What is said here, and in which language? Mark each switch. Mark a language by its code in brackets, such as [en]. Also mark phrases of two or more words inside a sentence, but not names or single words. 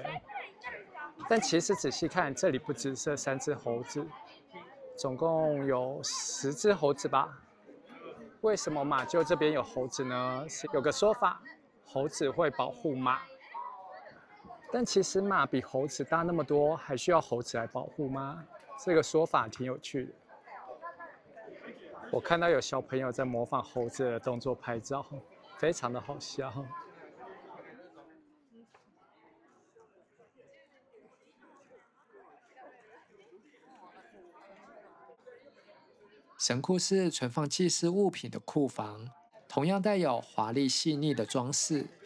[zh] 但其實仔細看，這裡不只是3隻猴子，總共有10隻猴子吧？為什麼馬廄這邊有猴子呢？有個說法，猴子會保護馬，但其實馬比猴子大那麼多，還需要猴子來保護嗎？這個說法挺有趣的。我看到有小朋友在模仿猴子的動作拍照，非常的好笑。神庫是存放祭祀物品的庫房，同樣帶有華麗細膩的裝飾。